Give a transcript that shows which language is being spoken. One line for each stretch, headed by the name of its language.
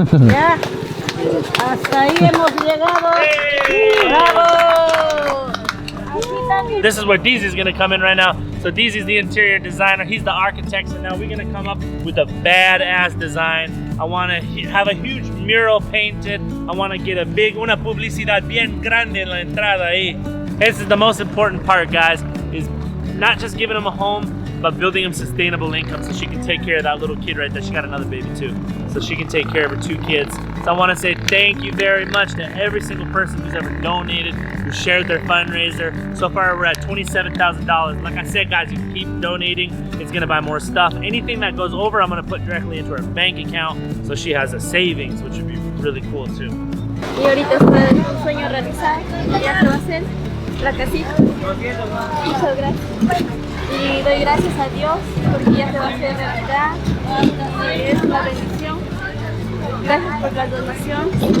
Spanish: Ya, hasta ahí hemos llegado. ¡Bravo!
English: This is where Deezy's gonna come in right now. So Deezy's the interior designer, he's the architect, so now we're gonna come up with a badass design. I wanna have a huge mural painted. I wanna get
Spanish: una publicidad bien grande en la entrada ahí.
English: This is the most important part, guys, is not just giving them a home, but building them sustainable income so she can take care of that little kid right there. She got another baby too. So she can take care of her 2 kids. So I want to say thank you very much to every single person who's ever donated, who shared their fundraiser. So far we're at $27,000. Like I said, guys, you keep donating. It's gonna buy more stuff. Anything that goes over, I'm gonna put directly into her bank account so she has a savings, which would be really cool too.
Spanish: Y ahorita está un sueño realizado. Ya se va a hacer la casita. Muchas gracias. Y doy gracias a Dios porque ya se va a hacer realidad. Es una bendición. Gracias por la donación.